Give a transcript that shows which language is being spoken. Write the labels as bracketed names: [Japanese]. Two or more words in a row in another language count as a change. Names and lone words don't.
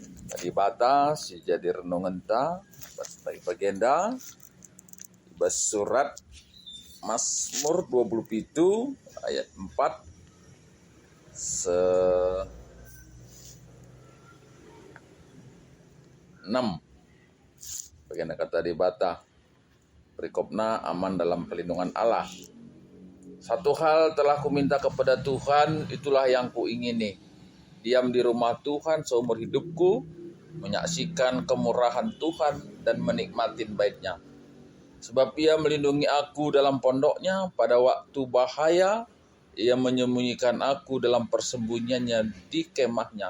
[Batak Karo] Tadi bata si jadi renungan ta bagi bagenda ibas surat Mazmur 27 ayat 4 se 6. Bagenda kata di bata perikopna [Indonesian] aman dalam perlindungan Allah. Satu hal telah kuminta kepada Tuhan, itulah yang kuingini, diam di rumah Tuhan seumur hidupku, menyaksikan kemurahan Tuhan dan menikmatin baitnya. Sebab ia melindungi aku dalam pondoknya, pada waktu bahaya ia menyembunyikan aku dalam persembunyiannya di kemahnya.